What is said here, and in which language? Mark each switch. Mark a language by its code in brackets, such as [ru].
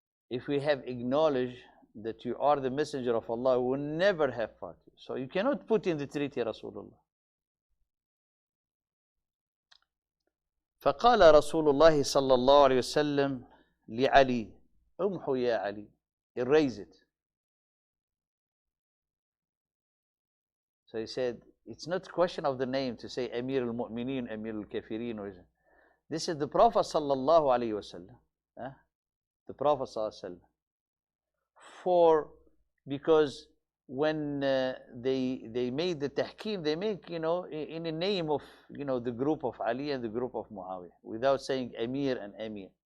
[en] If we have acknowledged that you are the messenger of Allah, we will never have fought you. So you cannot put in the treaty Rasulullah. [ar] فقال رسول الله صلى الله عليه وسلم لعلي امحو يا علي, [en] erase it. So he said, it's not a question of the name to say Amir al-Mu'mineen, Amir al-Kafirin. This is the Prophet sallallahu alayhi wasallam. The Prophet sallallahu alayhi wasallam. Because when they made the tahkim, they make, in the name of, the group of Ali and the group of Muawiyah, without saying Amir and Amir.